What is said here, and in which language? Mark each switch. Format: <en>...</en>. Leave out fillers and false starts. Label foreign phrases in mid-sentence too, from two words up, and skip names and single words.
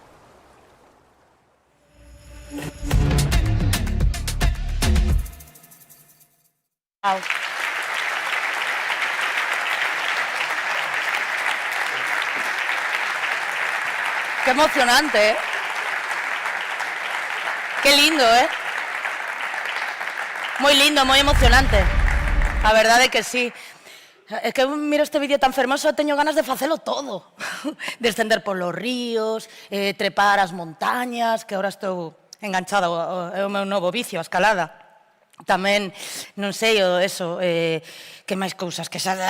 <es>Wow. Qué emocionante, ¿eh? Qué lindo, ¿eh? Muy lindo, muy emocionante.</es> <gl>A verdade que sí. Es que miro este vídeo tan fermoso e teño ganas de facelo todo. Descender polos ríos, trepar as montañas, que agora estou enganchada ao meu novo vicio, a escalada. Tamén, non sei, eso, que máis cousas, que xa...</gl>